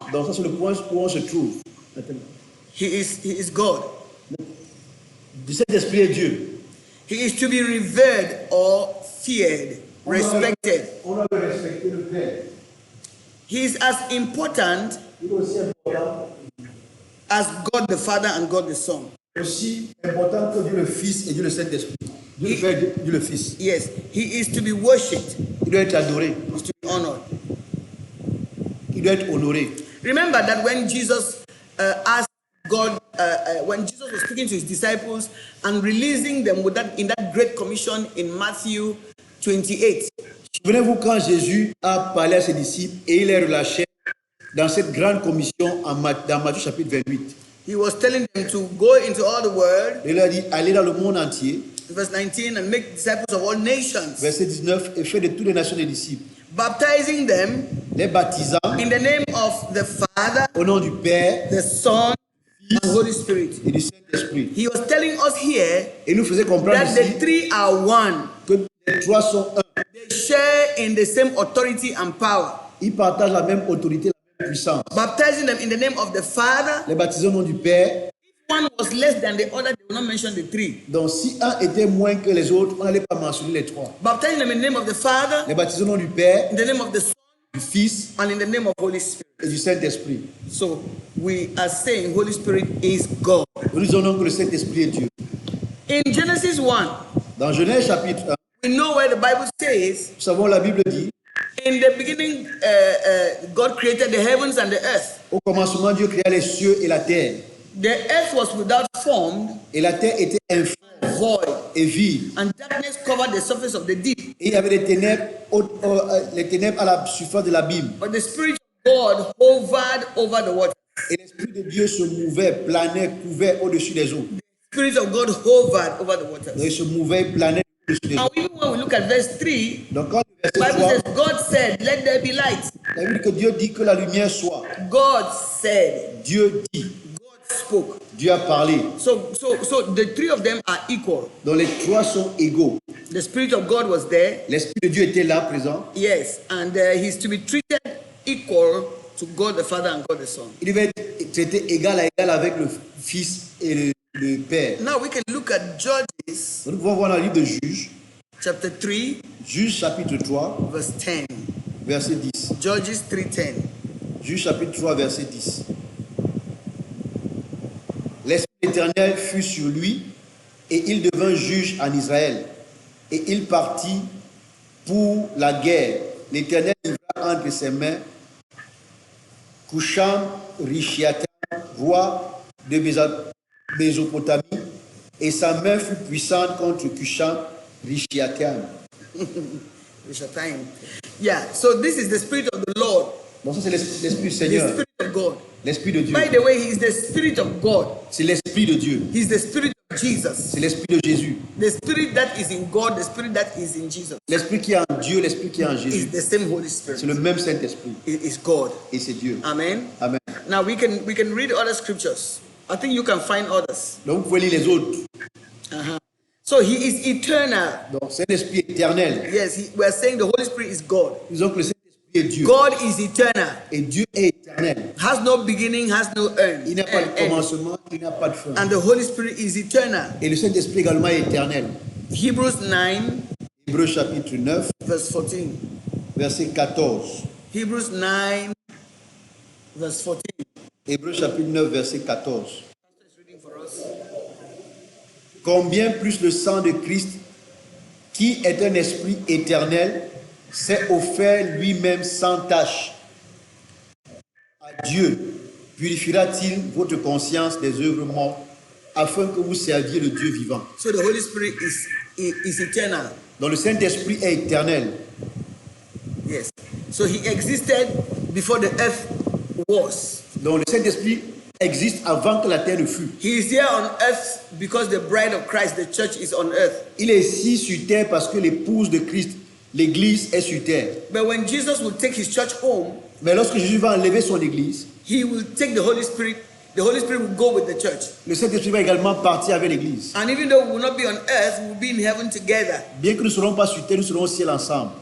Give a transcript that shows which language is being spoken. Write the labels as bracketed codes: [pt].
[fr] Donc ça c'est le point où on se trouve. [en] He is God. [fr] Le Saint-Esprit est Dieu. [en] He is to be revered or feared, respected. [fr] On doit le respecter, le Père. [en] He is as important [fr] Il est aussi important, [en] as God the Father and God the Son. [fr] aussi important que Dieu le Fils et Dieu le Saint-Esprit. Dieu le Père, Dieu le Fils. [en] Yes, he is to be worshipped, [fr] Il doit être adoré. [en] he is to be honored. [fr] Il doit être honoré. [en] Remember that when Jesus asked God, when Jesus was speaking to his disciples and releasing them with that in that great commission in Matthew 28, [fr] Souvenez-vous quand Jésus a parlé à ses disciples et il les relâchait dans cette grande commission dans Matthieu chapitre 28. [en] he was telling them to go into all the world, [fr] Il leur a dit, allez dans le monde entier, [en] verse 19, and make disciples of all nations, [fr] verset 19, et faites de toutes les nations des disciples, [en] baptizing them [fr] les baptisant [en] in the name of the Father, [fr] au nom du Père [en] the Son, and Holy Spirit. [fr] et du Saint-Esprit. [en] He was telling us here [fr] Et nous faisait comprendre [en] that the [fr] ici [en] three are one. [fr] que les trois sont un. [en] They share in the same authority and power. [fr] Ils partagent la même autorité, la même puissance. [en] Baptizing them in the name of the Father. [fr] Les baptisés au nom du Père. [en] One was less than the other, they will not mention the three. [fr] Donc si un était moins que les autres, on n'allait pas mentionner les trois. [en] Baptizing them in the name of the Father, [fr] Les baptisés au nom du Père, [en] in the name of the Son, [fr] du Fils [en] and in the name of Holy Spirit. [fr] et du Saint-Esprit. [en] So we are saying Holy Spirit is God. [fr] Nous disons donc que le Saint-Esprit est Dieu. [en] In Genesis 1, [fr] Dans Genèse chapitre 1, [en] we know where the Bible says, [fr] nous savons la Bible dit, [en] in the beginning, God created the heavens and the earth. [fr] au commencement Dieu créa les cieux et la terre. [en] The earth was without form, [fr] Et la terre était informe [en] void, [fr] et vide. [en] and darkness covered the surface of the deep. [fr] Et il y avait les ténèbres à la surface de l'abîme. [en] But the Spirit of God hovered over the water. [fr] Et l'Esprit de Dieu se mouvait, planait, couvait au-dessus des eaux. [en] The Spirit of God hovered over the [fr] Donc, [en] waters. [fr] il se mouvait, planait au-dessus des eaux. [en] Now, even when we look at verse 3, [fr] Donc quand le [en] the [fr] verset [en] Bible [fr] 3, [en] says, God said, let there be light. [fr] la Bible dit que Dieu dit que la lumière soit. [en] God said, [fr] Dieu dit, [en] God spoke. [fr] Dieu a parlé. [en] So the three of them are equal. [fr] Donc les trois sont égaux. [en] The Spirit of God was there, [fr] L'Esprit de Dieu était là, présent. [en] yes, and he's to be treated equal to God the Father and God the Son. [fr] Il devait être traité égal à égal avec le Fils et le Père. [en] Now we can look at Judges [fr] Nous pouvons voir dans le livre de Juges, [en] chapter 3, [fr] Juges chapitre 3, [en] verse 10. [fr] verset 10. [en] Judges 3:10. [fr] Juges chapitre 3, verset 10. L'Esprit éternel fut sur lui et il devint juge en Israël. Et il partit pour la guerre. L'Éternel livra entre ses mains Cusham Rishiatam, roi de Mésopotamie, et sa main fut puissante contre Cusham Rishiatam. [en] Yeah, so this is the Spirit of the Lord, [fr] Donc ça c'est l'Esprit du [en] the [fr] Seigneur, [en] Spirit of God. [fr] l'Esprit de Dieu. [en] By the way, He is the Spirit of God. [fr] C'est l'Esprit de Dieu, [en] He's the Spirit of Jesus. [fr] c'est l'Esprit de Jésus. [en] The Spirit that is in God, the Spirit that is in Jesus, [fr] L'Esprit qui est en Dieu, l'Esprit qui est en [en] is [fr] Jésus. [en] the same Holy [fr] C'est [en] Spirit. [fr] le même Saint-Esprit [en] It is God. [fr] et c'est Dieu. [en] Amen. [fr] Amen. [en] Now we can read other scriptures. I think you can find others. [fr] Donc vous pouvez lire les autres. [en] So he is eternal. [fr] Donc c'est un esprit éternel. [en] Yes, we are saying the Holy Spirit is God. [fr] Disons que le Saint-Esprit est Dieu. [en] God is eternal. [fr] Et Dieu est éternel. [en] Has no beginning, has no end. [fr] Il n'a pas de commencement, il n'a pas de fin. [en] And the Holy Spirit is eternal. [fr] Et le Saint-Esprit également est éternel. [en] Hebrews 9, [fr] Hébreux chapitre 9, [en] verse 14. [fr] verset 14. [en] Hebrews 9, verse 14. [fr] Hébreux chapitre 9, verset 14. [en] Pastor is reading for us. [fr] Combien plus le sang de Christ, qui est un esprit éternel, s'est offert lui-même sans tache à Dieu, purifiera-t-il votre conscience des œuvres mortes, afin que vous serviez le Dieu vivant. [en] So the Holy Spirit is eternal. [fr] Donc le Saint-Esprit est éternel. [en] Yes. So he existed before the earth was. [fr] Donc le Saint-Esprit existe avant que la terre ne fût. [en] He is here on earth because the bride of Christ, the church, is on earth. [fr] Il est ici sur terre parce que l'épouse de Christ, l'Église, est sur terre. [en] But when Jesus will take his church home, [fr] Mais lorsque Jésus va enlever son Église, [en] he will take the Holy Spirit. The Holy Spirit will go with the church. [fr] le Saint-Esprit va également partir avec l'Église. [en] And even though we will not be on earth, we will be in heaven together. [fr] Bien que nous ne serons pas sur terre, nous serons au ciel ensemble.